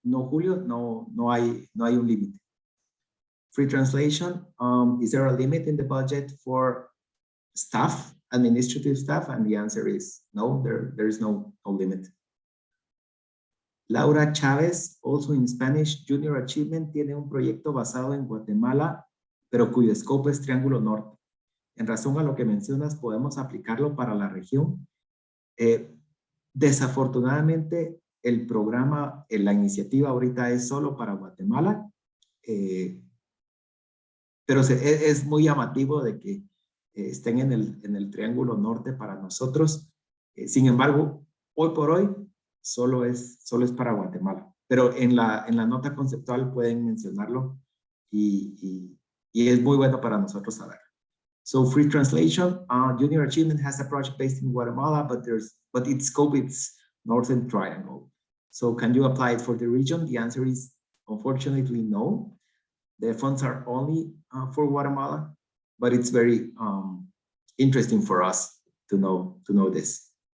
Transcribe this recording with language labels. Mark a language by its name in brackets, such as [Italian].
[Spanish] No, Julio, no hay un límite. [English] Free translation, is there a limit in the budget for staff, administrative staff? And the answer is no, there is no limit. [Spanish] Laura Chávez, [English] also in Spanish, [Spanish] Junior Achievement tiene un proyecto basado en Guatemala, pero cuyo scope es Triángulo Norte. En razón a lo que mencionas, podemos aplicarlo para la región. Desafortunadamente, el programa, la iniciativa ahorita es solo para Guatemala, pero es muy llamativo de que estén en el Triángulo Norte para nosotros. Sin embargo, hoy por hoy, solo es para Guatemala. Pero en la nota conceptual pueden mencionarlo y es muy bueno para nosotros saber. [English] So free translation, Junior Achievement has a project based in Guatemala, but its scope is Northern Triangle. So can you apply it for the region? The answer is unfortunately no. The funds are only for Guatemala, but it's very interesting for us to know this.